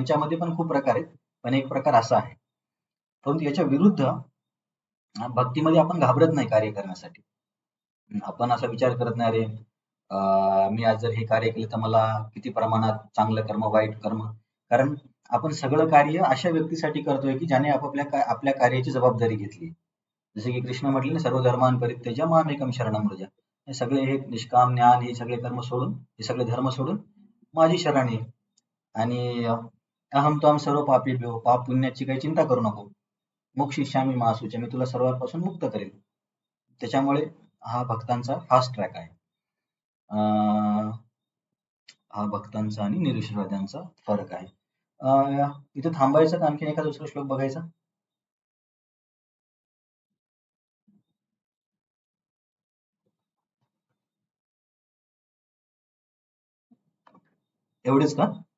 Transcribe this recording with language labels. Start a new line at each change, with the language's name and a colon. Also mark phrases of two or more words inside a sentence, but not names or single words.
Marathi: त्यांच्यामध्ये पण खूप प्रकार आहेत, पण एक प्रकार असा आहे. परंतु याच्या विरुद्ध भक्तीमध्ये आपण घाबरत नाही कार्य करण्यासाठी. आपण असा विचार करत नाही, अरे मी आज जर हे कार्य केलं तर मला किती प्रमाणात चांगलं कर्म, वाईट कर्म. कारण आपण सगळं कार्य अशा व्यक्तीसाठी करतोय की ज्याने आपल्या कार्याची जबाबदारी घेतली. जसे की कृष्ण म्हटले ना,
Sanskrit: सर्व धर्मान् परित्यज्य मामेकं शरणं व्रज.
Marathi: हे सगळे हे निष्काम ज्ञान, हे सगळे कर्म सोडून, हे सगळे धर्म सोडून माझी शरण ये.
Sanskrit: आणि अहम त्वां सर्व पापेभ्यो,
Marathi: पाप पुण्याची काही चिंता करू नको.
Sanskrit: मोक्षयिष्यामि मा शुचः,
Marathi: मी तुला सर्वांपासून मुक्त करेल. त्याच्यामुळे हा भक्तांचा
English: fast track
Marathi: आहे. हा भक्तांचा आणि निरीश्वरवाद्यांचा फरक आहे. इथे थांबायचं का आणखीन एखादा दुसरा श्लोक बघायचा? एवढेच का?